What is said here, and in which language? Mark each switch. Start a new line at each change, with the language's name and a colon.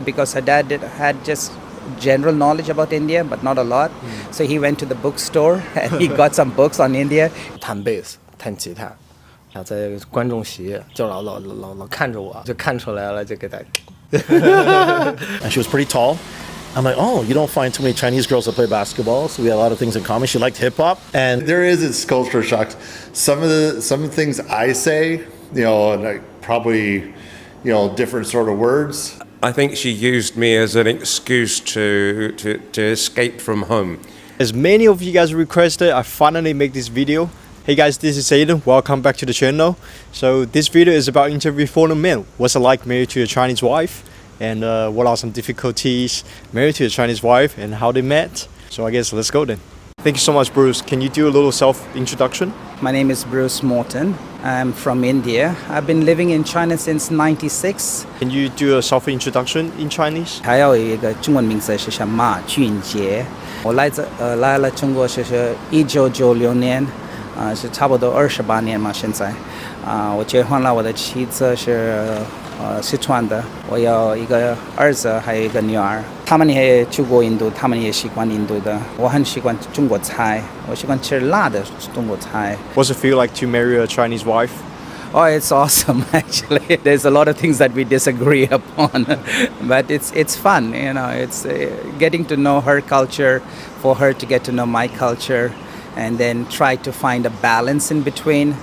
English: because her dad had just general knowledge about India, but not a lot. So he went to the bookstore and he got some books on India.
Chinese: 弹贝斯、弹吉他，然后在观众席就老看着我，就看出来了，就给他。
English: And she was pretty tall. I'm like, oh, you don't find too many Chinese girls that play basketball, so we had a lot of things in common. She liked hip hop, and There is its culture shock. Some of the things I say, and I probably, different sort of words. I think she used me as an excuse to escape from home. As many of you guys requested, I finally make this video. Hey guys, this is Aiden. Welcome back to the channel. So this video is about interview foreign men. What's it like married to a Chinese wife? And what are some difficulties married to a Chinese wife and how they met? So I guess let's go then. Thank you so much, Bruce. Can you do a little self-introduction? My name is Bruce Morton. I'm from India. I've been living in China since '96. Can you do a self-introduction in Chinese?
Chinese: 还有一个中文名字是叫马俊杰。我来了中国是1996年，是差不多28年嘛。现在，我结婚了，我的妻子是四川的，我有一个儿子，还有一个女儿。他们也去过印度，他们也习惯印度的。我很喜欢中国菜，我喜欢吃辣的中国菜。
English: What's it feel like to marry a Chinese wife? Oh, it's awesome actually. There's a lot of things that we disagree upon, but it's fun, it's getting to know her culture, for her to get to know my culture, and then try to find a balance in between.